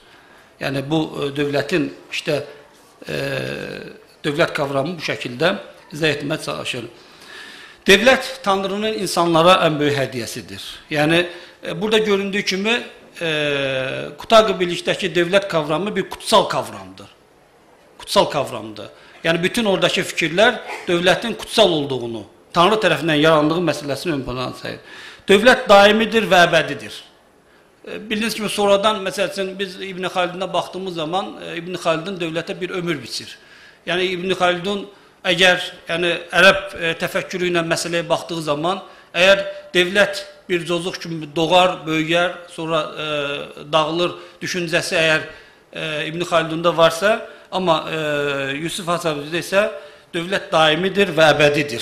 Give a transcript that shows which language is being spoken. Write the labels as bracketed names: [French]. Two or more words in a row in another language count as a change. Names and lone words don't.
[Azerbaijani] Yəni, bu dövlətin, dövlət kavramı bu şəkildə izah etməyə çalışır. Dövlət Tanrının insanlara ən böyük hədiyyəsidir. Yəni, burada göründüyü kimi, Kutaqı birlikdəki dövlət kavramı bir kutsal kavramdır. Kutsal kavramdır. Yəni, bütün oradakı fikirlər dövlətin kutsal olduğunu, Tanrı tərəfindən yarandığı məsələsini ön plana sayır. Dövlət daimidir və əbədidir. Bildiyiniz kimi, sonradan, məsəl üçün, biz İbn Xaldun'a baxdığımız zaman, İbn Xaldun dövlətə bir ömür biçir. Yəni, İbn Xaldun əgər ərəb təfəkkürü ilə məsələyə baxdığı zaman, əgər dövlət bir cozuq kimi doğar, böyüyər, sonra dağılır düşüncəsi əgər İbn Xaldun'da varsa, amma Yusif Hacacibdə isə dövlət daimidir və əbədidir.